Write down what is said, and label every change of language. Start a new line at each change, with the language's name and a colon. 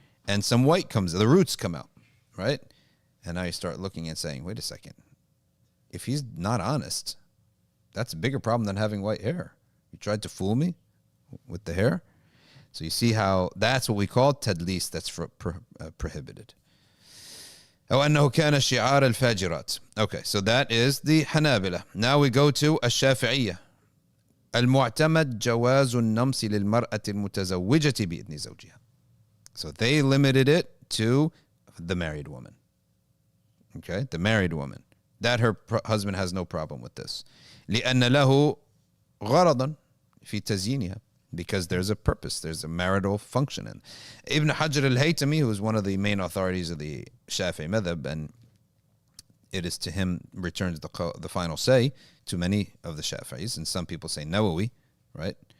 English: And some white comes, the roots come out, right? And now you start looking and saying, wait a second. If he's not honest, that's a bigger problem than having white hair. You tried to fool me with the hair. So you see how that's what we call tadlis, that's prohibited.
Arabic: أو أنه كان شعار الفاجرات.
English: Okay, so that is the Hanabila. Now we go to الشافعية.
Arabic: المعتمد جواز النمس للمرأة المتزوجة بإذن زوجها.
English: So they limited it to the married woman. Okay, the married woman. That her husband has no problem with this.
Arabic: لأن له غرضا في تزيينها.
English: Because there's a purpose, there's a marital function. And Ibn Hajar al-Haytami, who is one of the main authorities of the Shafi'i madhab, and it is to him returns the final say to many of the Shafi'is, and some people say Nawawi, right?